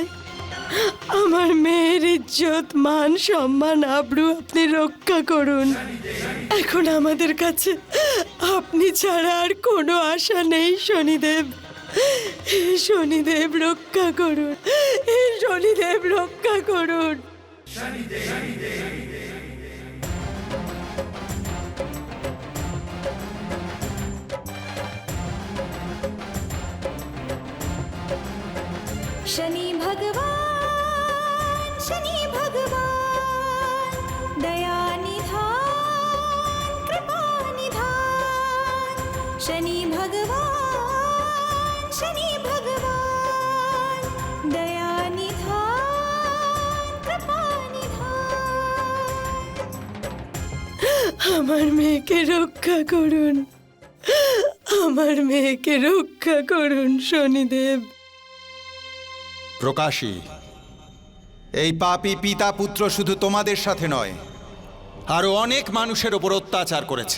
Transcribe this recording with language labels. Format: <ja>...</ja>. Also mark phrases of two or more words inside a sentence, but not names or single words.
<bn>আমার মেয়ের ইজ্জত, মান, সম্মান, আবরু আপনি রক্ষা করুন। এখন আমাদের কাছে আপনি ছাড়া আর কোনো আশা নেই শনিদেব। হে শনিদেব রক্ষা করুন, হে শনিদেব রক্ষা করুন।</bn> <hi>शनि भगवान दया निधान कृपा निधान। शनि भगवान दया निधान कृपा निधान।</hi> <bn>আমার মেয়েকে রক্ষা করুন, আমার মেয়েকে রক্ষা করুন শনিদেব। প্রকাশী, এই পাপী পিতা পুত্র শুধু তোমাদের সাথে নয়, আরো অনেক মানুষের ওপর অত্যাচার করেছে।</bn>